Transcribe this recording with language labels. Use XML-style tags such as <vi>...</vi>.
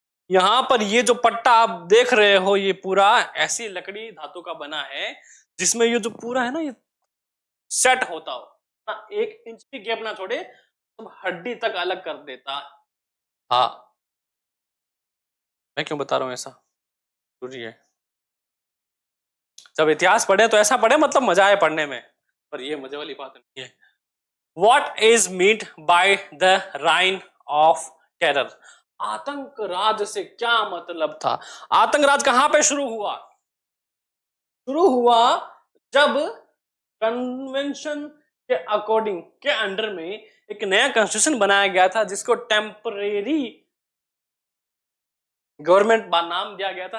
<hi>यहां पर ये जो पट्टा आप देख रहे हो ये पूरा ऐसी लकड़ी धातु का बना है जिसमें ये जो पूरा है ना ये सेट होता हो ना, 1 इंच भी गैप ना छोड़े, तो हड्डी तक अलग कर देता। हाँ, मैं क्यों बता रहा हूं ऐसा, जरूरी है। जब इतिहास पढ़े तो ऐसा पढ़े मतलब मजा आए पढ़ने में, पर ये मजे वाली बात नहीं है।</hi> <en>What is meant by the reign of terror?</en> <hi>आतंक राज से क्या मतलब था? आतंक राज कहां पे शुरू हुआ? शुरू हुआ जब कन्वेंशन के अकॉर्डिंग के अंडर में एक नया कॉन्स्टिट्यूशन बनाया गया था जिसको टेम्परेरी गवर्नमेंट नाम दिया गया था।</hi>